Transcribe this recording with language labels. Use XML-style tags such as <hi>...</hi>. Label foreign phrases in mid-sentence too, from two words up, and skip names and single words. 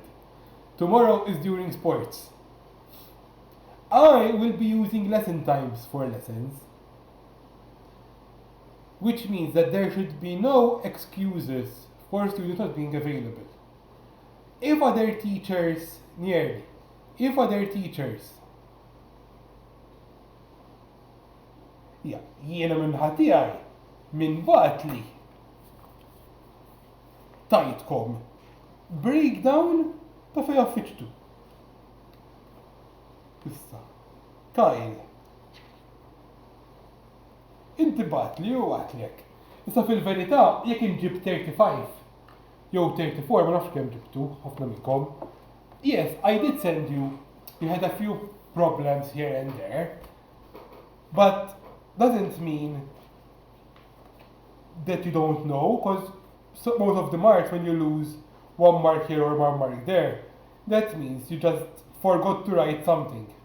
<en>Tomorrow is during sports. I will be using lesson times for lessons, which means that there should be no excuses for students not being available. If other teachers,</en> <mt>jiena minn ħatijaj, minn batli, tajtkom, breakdown ta' fej affiċtu. Issa, Kyle, inti batli u għatlek. Issa fil-verità, jek inġib 35, jew 34, ma nafx kemm ġibtu, ħafna minnkom.</mt> <en>Yes, I did send you had a few problems here and there, but doesn't mean that you don't know, because most of the marks, when you lose 1 mark here or 1 mark there, that means you just forgot to write something.</en>